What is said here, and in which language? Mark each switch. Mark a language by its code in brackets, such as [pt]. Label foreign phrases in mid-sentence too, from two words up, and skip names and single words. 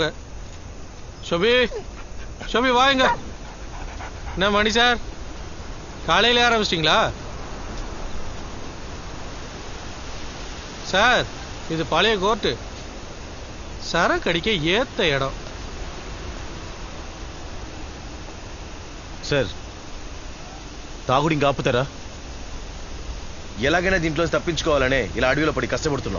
[ta] ஷோபி ஷோபி வாங்க. என்ன மணி சார், காலையில ஆரம்பிச்சிட்டீங்களா சார்? இது பழைய கோர்ட்டு, சரக்கு அடிக்க ஏத்த இடம் [te] సార్. తాగుడు ఇంకా ఆపుతారా? ఎలాగైనా దీంట్లో తప్పించుకోవాలనే ఇలా అడవిలో పడి కష్టపడుతున్నాం.